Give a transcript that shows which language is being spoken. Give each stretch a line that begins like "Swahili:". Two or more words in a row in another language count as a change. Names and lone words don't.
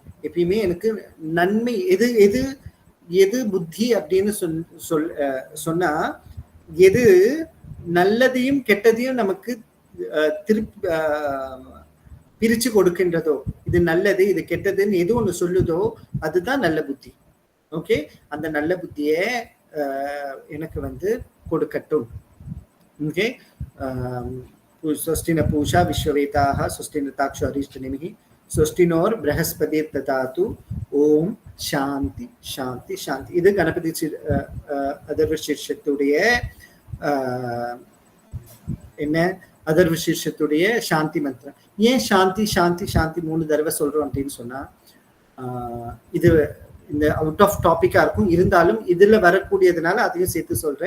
Tamil: எப்பயுமே எனக்கு நன்மை எது எது எது புத்தி அப்படின்னு சொன்னா எது நல்லதையும் கெட்டதையும் நமக்கு பிரிச்சு கொடுக்கின்றதோ, இது நல்லது இது கெட்டதுன்னு எது ஒண்ணு சொல்லுதோ அதுதான் நல்ல புத்தி. ஓகே, அந்த நல்ல புத்திய எனக்கு வந்து கொடுக்கட்டும். ஓகே,
Sanskrit: स्वस्तिन पूषा विश्ववेताः स्वस्तिन ताक्षो अरिष्टनेमिः स्वस्तिनोर बृहस्पति ददातु ओम् शान्ति शान्ति शान्ति.
Tamil: இது கணபதி அதர்வ சீர்ஷத்துடைய என்ன அதர்வ சீர்ஷத்துடைய சாந்தி மந்திரம். ஏன்
Sanskrit: शान्ति शान्ति शान्ति
Tamil: 3 தடவை சொல்றோம் அப்படின்னு சொன்னா, இது இந்த
English: out of topic
Tamil: இருக்கும், இருந்தாலும் இதுல வரக்கூடியதுனால அதையும் சேர்த்து சொல்றேன்.